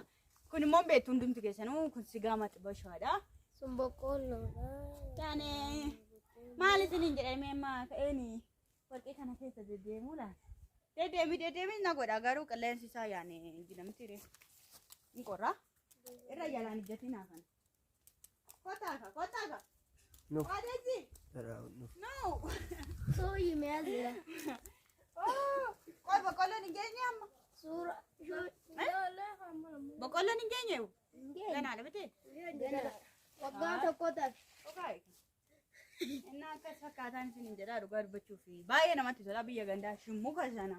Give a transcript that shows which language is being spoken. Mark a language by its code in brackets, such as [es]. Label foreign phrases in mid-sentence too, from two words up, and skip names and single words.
[om] Kun immoo beektu hundumti keessanuu kun sigaa maxibashaadha. Sun boqqoolloodha. Yaani maal isiniin jedhamee amma ka'eeni warqee kana keessa deddeemuudha. Deddeemi na godha garuu qilleensi isaa yaani jinamti ree. Hin qorra. Irra jalaan ijjatiin haafan. Kottaaka. No. Waadeeji. No. So yimeazira. Qoy boqqolloon hin geenye amma. Sura. Boqqolloon hin geenye. Ganaadha miti. Waggaa tokko taate. Okay. Innaa akkas fakkaataan isin hin jedhaa dhugaa dubbachuu fi baay'ee namatti tola biyya gandaa shimmuka sana.